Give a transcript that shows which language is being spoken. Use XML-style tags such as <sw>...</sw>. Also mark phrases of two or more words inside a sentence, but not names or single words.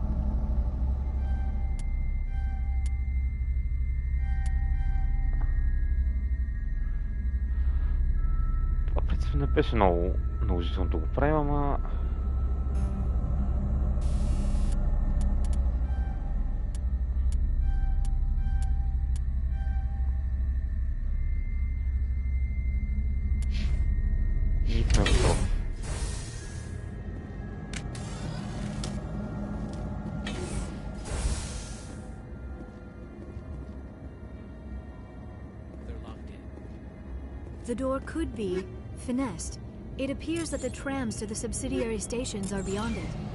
<bg>Това в принцип не беше много наложително да го правим, ама... И сме готови.</bg> <en>The door could be finessed. It appears that the trams to the subsidiary stations are beyond it.</en>